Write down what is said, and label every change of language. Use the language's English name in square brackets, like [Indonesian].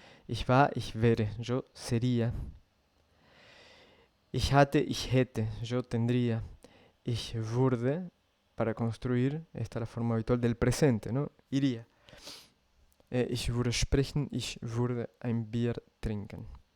[German] Ich war, ich wäre, [Spanish] yo sería. [German] Ich hatte, ich hätte, [Spanish] yo tendría. [German] Ich würde, [Spanish] para construir, esta es la forma habitual del presente, ¿no? Iría. [German] Ich würde sprechen, ich würde ein Bier trinken.